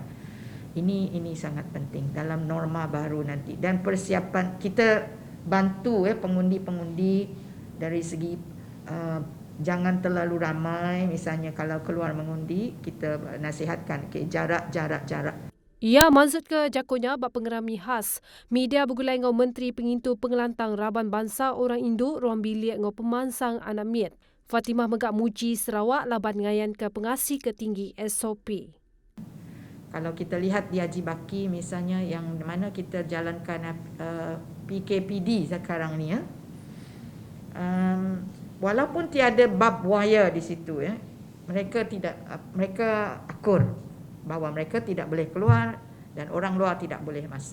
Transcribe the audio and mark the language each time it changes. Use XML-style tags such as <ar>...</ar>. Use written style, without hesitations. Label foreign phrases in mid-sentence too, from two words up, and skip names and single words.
<ms>Ini sangat penting dalam norma baru nanti, dan persiapan kita bantu pengundi-pengundi dari segi jangan terlalu ramai. Misalnya kalau keluar mengundi, kita nasihatkan jarak.</ms> <iba>Ia maksud ke jakunya bak pengerami khas. Media bergulai ngau Menteri Pengintu Pengelantang Raban Bangsa Orang Induk ruang bilik ngau pemansang Anamit. Fatimah megak muji Sarawak laban ngayan ke pengasih ketinggi SOP.</iba> <ms>Kalau kita lihat di Haji Baki misalnya, yang mana kita jalankan PKPD sekarang ni walaupun tiada</ms> <en>barbed wire</en> <ms>di situ mereka akur bahawa mereka tidak boleh keluar dan orang luar tidak boleh masuk.</ms>